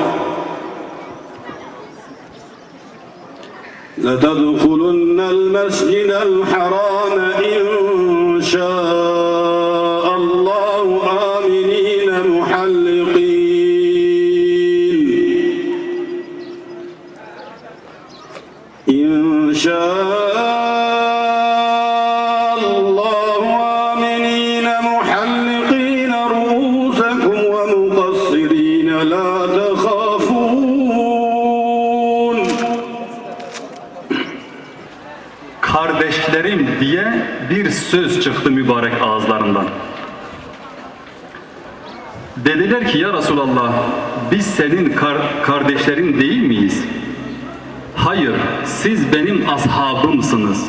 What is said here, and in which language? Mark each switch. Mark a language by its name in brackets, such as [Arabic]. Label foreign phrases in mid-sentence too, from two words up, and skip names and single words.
[Arabic] لتدخلن المسجد الحرام إن شاء الله آمنين محلقين إن شاء الله آمنين محلقين رؤوسكم ومقصرين لا تخافون. [Turkish] Kardeşlerim diye bir söz çıktı mübarek ağızlarından. Dediler ki ya Resulallah, biz senin kardeşlerin değil miyiz? Hayır, siz benim ashabımsınız.